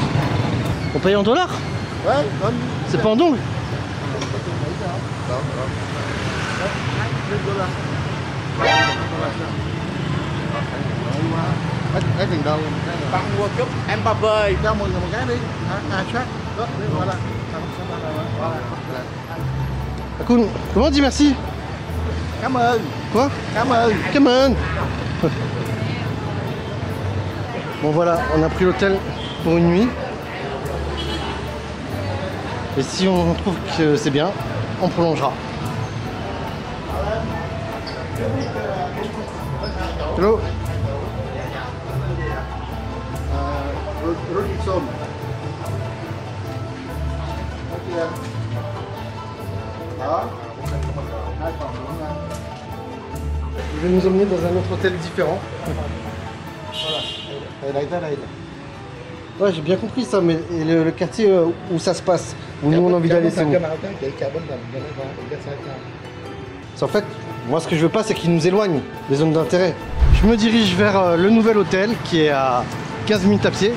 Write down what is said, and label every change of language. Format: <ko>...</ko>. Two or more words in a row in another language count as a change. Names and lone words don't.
<fr>On paye en dollars? Ouais, donne. C'est pas en dong?</fr> <vi>Lấy tiền đâu? Bạn mua chút Mbappé. Cho 10 người một cái đi. Shot. Đó,</vi> <fr>voilà. Cool. Comment on dit merci?</fr> <vi>Cảm ơn.</vi> <fr>Quoi?</fr> <vi>Cảm ơn.</vi> <en>Come on.</en> <fr>Bon voilà, on a pris l'hôtel pour une nuit. Et si on trouve que c'est bien, on prolongera.</fr> <en>Hello. Roti Som.</en> <vi>Đó. Hai phòng đúng không?</vi> <fr>Je vais nous emmener dans un autre hôtel différent.</fr> <vi>Đây tới đây.</vi> <fr>Ouais, j'ai bien compris ça, mais et le quartier où ça se passe, où nous on a envie d'aller, c'est où? En fait, moi ce que je veux pas, c'est qu'ils nous éloignent des zones d'intérêt. Je me dirige vers le nouvel hôtel qui est à 15 minutes à pied.</fr>